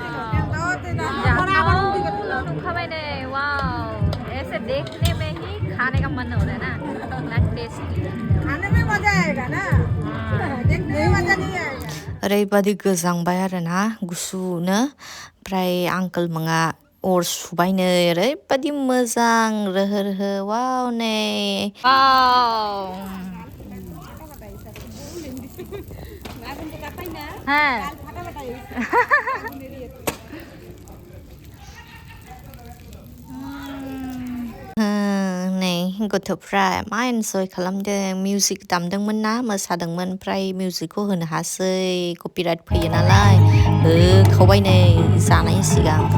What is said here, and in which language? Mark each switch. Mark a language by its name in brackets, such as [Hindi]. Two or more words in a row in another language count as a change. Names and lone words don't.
[Bodo] नुखाबाय नै वाव [Hindi] ऐसे देखने में ही खाने का मन हो रहा है ना इतना टेस्टी खाने में मजा आएगा ना देखने में मजा नहीं आएगा [Bodo] ओरैबादि गोजांबाय आरोना गुसुनो ओमफ्राय आंकोल मोङा अर सुबायनो ओरैबादि मोजां रोहो रोहो वाव नै वाव হ্যাঁ नै गथ'फ्रा मा एन्जय खालामदों मिउजिक दामदोंमोन ना मोसादोंमोन ओमफ्राय मिउजिकखौ होनो हासै कपिराइट फैयो नालाय होखावबाय नै जानायनि सिगां